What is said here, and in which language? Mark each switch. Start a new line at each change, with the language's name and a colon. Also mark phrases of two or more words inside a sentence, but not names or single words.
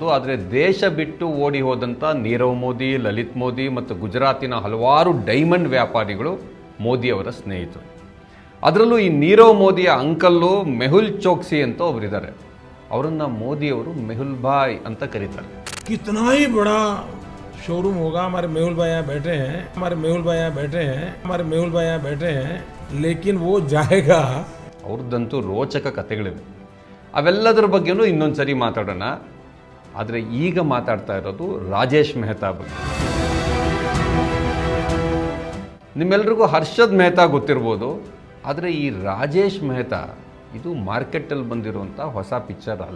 Kannada: ಆದರೆ ದೇಶ ಬಿಟ್ಟು ಓಡಿ ಹೋದಂಥ ನೀರವ್ ಮೋದಿ, ಲಲಿತ್ ಮೋದಿ ಮತ್ತು ಗುಜರಾತಿನ ಹಲವಾರು ಡೈಮಂಡ್ ವ್ಯಾಪಾರಿಗಳು ಮೋದಿಯವರ ಸ್ನೇಹಿತರು. ಅದರಲ್ಲೂ ಈ ನೀರವ್ ಮೋದಿಯ ಅಂಕಲ್ಲು ಮೆಹುಲ್ ಚೋಕ್ಸಿ ಅಂತ ಒಬ್ಬರಿದ್ದಾರೆ. ಅವರನ್ನು ಮೋದಿಯವರು ಮೆಹುಲ್ ಭಾಯ್ ಅಂತ ಕರೀತಾರೆ.
Hindi: कितना ही बड़ा शोरूम होगा, हमारे मेहुल भाई यहाँ बैठे हैं, हमारे मेहुल भाई यहाँ बैठे हैं, हमारे मेहुल भाई यहाँ बैठे हैं, लेकिन वो जाएगा.
Kannada: ಅವ್ರದ್ದಂತೂ ರೋಚಕ ಕಥೆಗಳಿವೆ. ಅವೆಲ್ಲದರ ಬಗ್ಗೆನೂ ಇನ್ನೊಂದು ಸರಿ ಮಾತಾಡೋಣ. ಆದರೆ ಈಗ ಮಾತಾಡ್ತಾ ಇರೋದು ರಾಜೇಶ್ ಮೆಹ್ತಾ ಬಗ್ಗೆ. ನಿಮ್ಮೆಲ್ರಿಗೂ ಹರ್ಷದ್ ಮೆಹ್ತಾ ಗೊತ್ತಿರ್ಬೋದು. ಆದರೆ ಈ ರಾಜೇಶ್ ಮೆಹ್ತಾ ಇದು ಮಾರ್ಕೆಟಲ್ಲಿ ಬಂದಿರುವಂಥ ಹೊಸ ಪಿಕ್ಚರ್ ಅಲ್ಲ.